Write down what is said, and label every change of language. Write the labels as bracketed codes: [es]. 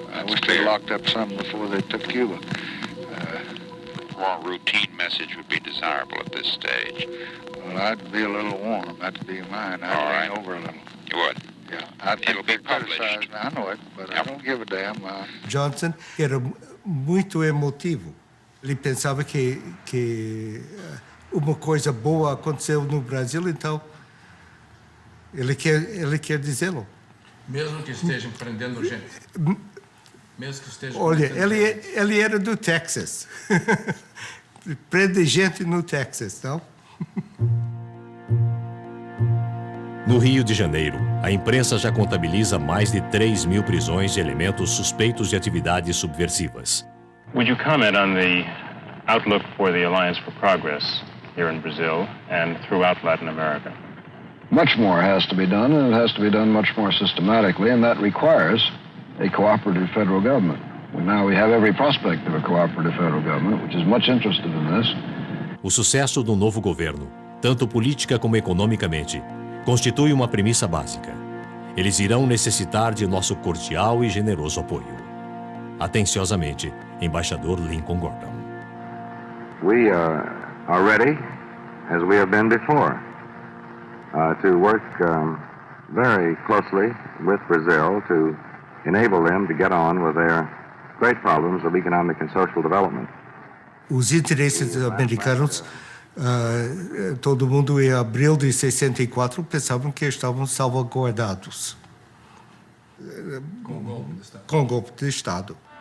[en] I wish they locked up some before they took Cuba. A more routine message would be desirable at this stage. Well, I'd be a little warm. That'd be mine. I'd lean over a little. You would? Yeah. It'll be published. I know it, but I don't give a damn. [pt] Johnson era muito emotivo. Ele pensava que uma coisa boa aconteceu no Brasil, então ele quer dizê-lo. Mesmo que estejam prendendo gente. Mesmo que estejam. Olha, ele era do Texas. Prende gente no Texas, não? No Rio de Janeiro, a imprensa já contabiliza mais de 3.000 prisões de elementos suspeitos de atividades subversivas. [en] Would you comment on the outlook for the Alliance for Progress here in Brazil and throughout Latin America? Much more has to be done, and it has to be done much more systematically, and that requires a cooperative federal government. We have every prospect of a cooperative federal government, which is much interested in this. [pt] O sucesso do novo governo, tanto política como economicamente, constitui uma premissa básica. Eles irão necessitar de nosso cordial e generoso apoio. Atenciosamente, Embaixador Lincoln Gordon. [en] We are ready, as we have been before, to work very closely with Brazil to enable them to get on with their great problems of economic and social development. [pt] Os interesses americanos, todo mundo em abril de 64 pensavam que estavam salvaguardados com o golpe de Estado.